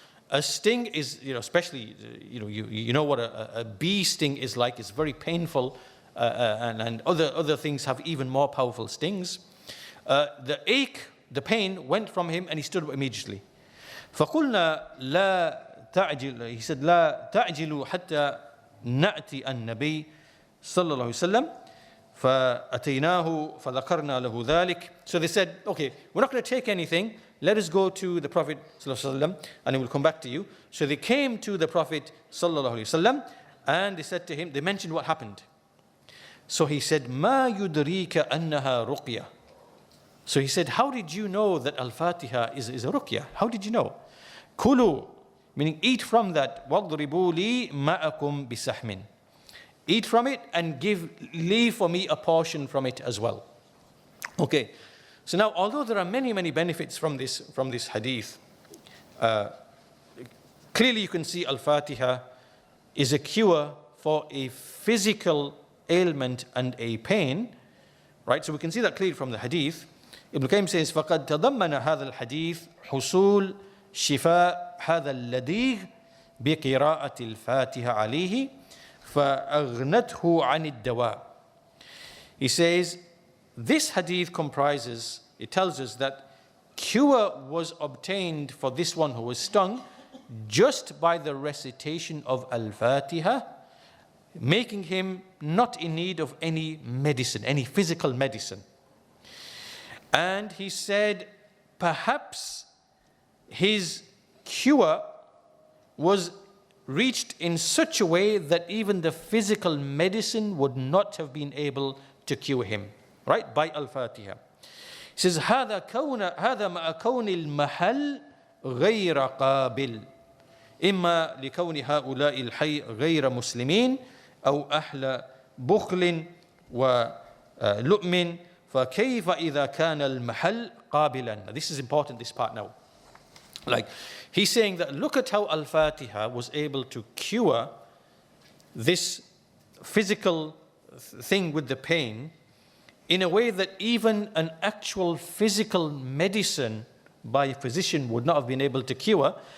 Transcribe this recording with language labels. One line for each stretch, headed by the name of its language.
English: A sting is, especially, you know what a bee sting is like. It's very painful, and other things have even more powerful stings. The ache, the pain went from him, and he stood up immediately.
Arabic: فَقُلْنَا لَا تَعْجِلُوا.
English: He said,
Arabic: لَا تَعْجِلُوا حَتَّى نَأْتِي النَّبِيِّ صلى الله عليه وسلم فأتيناه فذكرنا له ذلك.
English: So they said, okay, we're not going to take anything. Let us go to the Prophet
Arabic: صلى الله عليه وسلم
English: and he will come back to you. So they came to the Prophet
Arabic: صلى الله عليه وسلم
English: and they said to him, they mentioned what happened. So he said,
Arabic: ما يدريك أنها رقية.
English: So he said, how did you know that Al-Fātiḥah is a ruqyah? How did you know?
Arabic: كُلُوا,
English: meaning eat from that.
Arabic: وَاضْرِبُوا لِي مَعَكُمْ بِسَحْمٍ.
English: Eat from it and leave for me a portion from it as well. Okay, so now although there are many benefits from this hadith, clearly you can see Al-Fātiḥah is a cure for a physical ailment and a pain, right? So we can see that clearly from the hadith. Ibn Qayyim says,
Arabic: فَقَدْ تَضَمَّنَ هَذَا الْحَدِيث حُصُولِ شِفَاء هَذَا اللَّدِيغِ بِقِرَاءَةِ الْفَاتِحَةِ عَلَيْهِ فَأَغْنَتْهُ عَنِ الدَّوَاءِ.
English: He says, this hadith comprises, it tells us that cure was obtained for this one who was stung just by the recitation of Al-Fātiḥah, making him not in need of any medicine, any physical medicine. And he said, perhaps his cure was reached in such a way that even the physical medicine would not have been able to cure him, right? By Al-Fātiḥah. He says,
Arabic: هذا مع كون المحل غير قابل إما لكون هؤلاء الحي غير مسلمين أو أهل بخل ولؤم فكيف إذا كان المحل قابلا.
English: Now this is important, this part now. Like, he's saying that look at how Al-Fātiḥah was able to cure this physical thing with the pain in a way that even an actual physical medicine by a physician would not have been able to cure.